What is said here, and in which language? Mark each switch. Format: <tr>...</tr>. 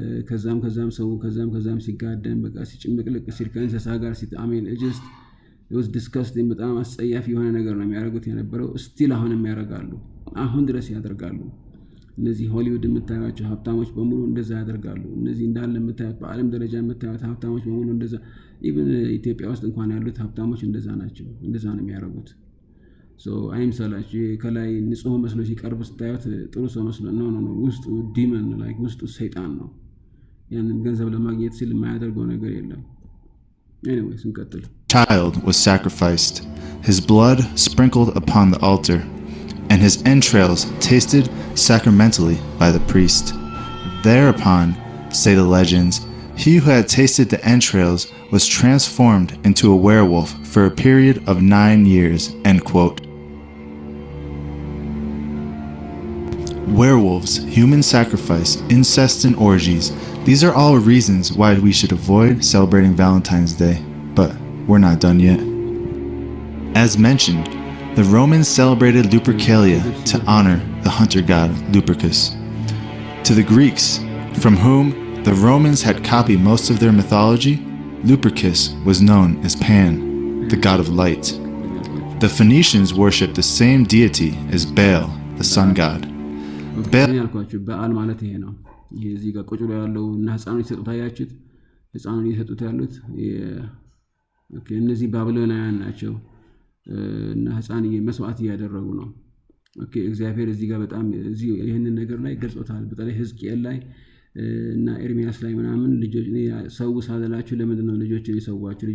<am>ከዛም ሰው ከዛም ሲጋደም በቃ ሲጭምቅልቅ ሲል ከእንስሳ ጋር አሜን</am> <en>just it was disgusting</en> <am>በጣም አስጸያፊ የሆነ ነገር ነው የሚያደርጉት የነበረው ስቲል አሁንም ያደርጋሉ አሁን ድረስ ያደርጋሉ እነዚህ ሆሊውድ የምታዩቸው ሀብታሞች በሙሉ እንደዛ ያደርጋሉ እነዚህ እንዳለ የምታዩት በዓለም ደረጃ የምታዩት ሀብታሞች በሙሉ እንደዛ ኢቭን ኢትዮጵያ ውስጥ እንኳን ያሉት ሀብታሞች እንደዛ ናቸው እንደዛ ነው የሚያደርጉት so አይምሰላችሁ ከላይ ንጹህ መስሎ ሲቀርብ ስታዩት ጥሩ ሰው መስሎ ነው ውስጡ</am> <en>ዲመን ላይክ</en> <am>ውስጡ ሰይጣን ነው ያንን ገንዘብ ለማግኘት ሲል የማያደርገው ነገር የለም anyways እንቀጥል</am> <en>child was sacrificed, his blood sprinkled upon the altar, and his entrails tasted sacramentally by the priest. Thereupon, say the legends, he who had tasted the entrails was transformed into a werewolf for a period of 9 years. End quote. Werewolves, human sacrifice, incest, and orgies. These are all reasons why we should avoid celebrating Valentine's Day. But we're not done yet. As mentioned, the Romans celebrated Lupercalia to honor the hunter god Lupercus. To the Greeks, from whom the Romans had copied most of their mythology, Lupercus was known as Pan, the god of light. The Phoenicians worshipped the same deity as Baal, the sun god. ኦኬ Baal</en> <am>እኔ ያልኳችሁ በዓል ማለት ይሄ ነው። ይሄ እዚህ ጋር ቁጭ ብሎ ያለው እና ህፃኑ ይሰጡት አያችሁት? ህፃኑ ይሰጡት ያሉት ኦኬ እነዚህ ባቢሎናውያን ናቸው እና ህፃን መስዋዕት እያደረጉ ነው። ኦኬ እግዚአብሔር እዚህ ጋር በጣም እዚህ ይሄንን ነገር ላይ ገልጾታል። በተለይ ሕዝቅኤል ላይ እና ኤርሚያስ ላይ ምናምን ልጆች ሰው ሳላላችሁ ለምንድን ነው ልጆችን የሰዋችሁ?</am>